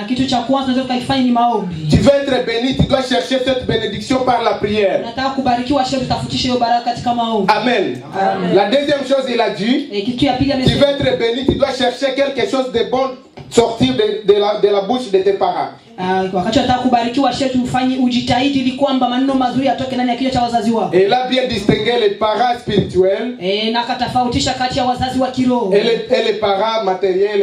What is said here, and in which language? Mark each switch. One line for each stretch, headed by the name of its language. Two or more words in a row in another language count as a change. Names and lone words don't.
French: Tu veux être béni, tu dois chercher cette bénédiction par la prière. Amen. Amen. La deuxième chose, il a dit, tu veux être béni, tu dois chercher quelque chose de bon sortir de la bouche de tes parents.
Swahili: wakati unataka kubarikiwa shetu ufanye ujitahidi ili kwamba maneno mazuri yatoke ndani ya kinywa cha wazazi wako.
French: Et là bien distinguer les parents spirituels
Swahili: Na katofautisha kati ya wazazi wa kiroho
French: et les parents matériels.